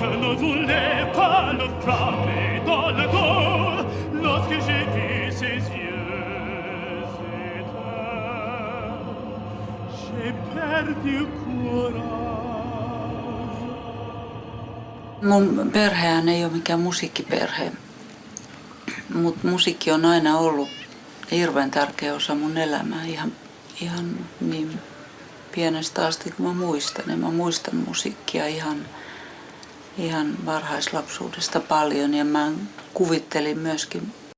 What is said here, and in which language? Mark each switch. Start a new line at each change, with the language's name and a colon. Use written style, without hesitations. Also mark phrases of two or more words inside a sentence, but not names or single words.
French: ne voulais pas le frapper dans le dos lorsque j'ai vu ses yeux éteints. J'ai perdu courage.
Finnish: Mun perhehän ei ole mikään musiikkiperhe, mutta musiikki on aina ollut hirveän tärkeä osa mun elämää ihan niin pienestä asti kun mä muistan. Mä muistan musiikkia ihan varhaislapsuudesta paljon ja mä kuvittelin myöskin